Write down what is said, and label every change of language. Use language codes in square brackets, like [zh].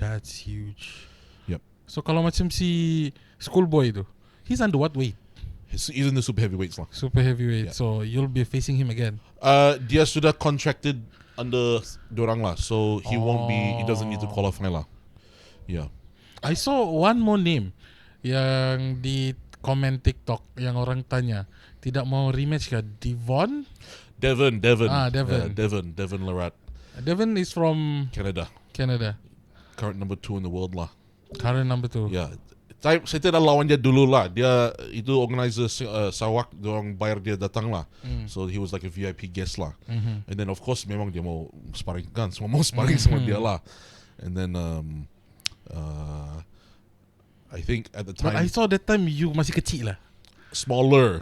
[en] That's huge. Yep. [ms] So kalau macam si Schoolboy tu, [en] he's under what weight? He's in the super heavyweights lah. Super heavyweight. Yeah. So you'll be facing him again. [ms] Dia sudah [en] contracted under dorang lah, so he doesn't need to qualify lah. Yeah. I saw one more name [ms] yang di komen TikTok yang orang tanya tidak mau rematch ke Devon. [en] Devon. Devon. Devon Larat. Devon is from Canada. Current number 2 in the world lah. Current number 2. Yeah. [ms] Saya tidak lawan dia dulu lah. Dia itu organizer Sarawak, dorang bayar dia datang lah. [en] So he was like a VIP guest lah. And then of course [ms] memang dia mau sparring kan, semua mau sparring sama dia lah. [en] And then I think at the time, But I saw that time you [ms] masih kecil lah. [en] Smaller.